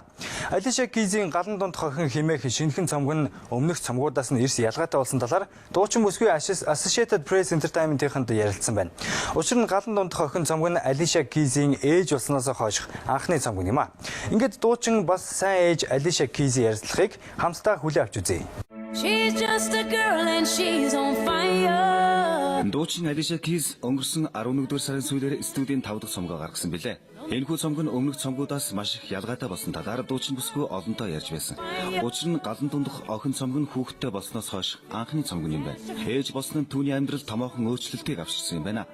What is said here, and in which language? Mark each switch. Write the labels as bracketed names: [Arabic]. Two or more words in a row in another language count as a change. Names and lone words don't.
[Mongolian] Alicia Keys-ийн галан дунд хохин хэмээх шинэхэн цомог нь өмнөх цомгуудаас нь эрс ялгаатай болсон талаар дуучин бүсгүй Associated Press Entertainment-ийнхэнд ярилцсан байна. Учир нь галан дунд хохин цомог нь Alicia Keys-ийн ээж болсноос хойш анхны цомог юм а. Ингээд дуучин бас сайн ээж Alicia Keys-ийн ярилцлагыг хамтдаа хүлээн авч үзье. [English] She's just a girl and she's on fire. [Mongolian] Дуучин Alicia Keys өнгөрсөн 11-р сарын сүүлээр студийн 5 дахь цомгоо гаргасан билээ. Энэхүү цомог нь өмнөх цомгуудаас маш их ялгаатай болсон талаар дуучин бүсгүй олонтоо ярьж байсан. Учир нь галан дундх охин цомог нь хүүхэдтэй болсноос хойш анхны цомог юм байна. Ээж болсон нь түүний амьдрал томоохон өөрчлөлтийг авчирсан юм байна.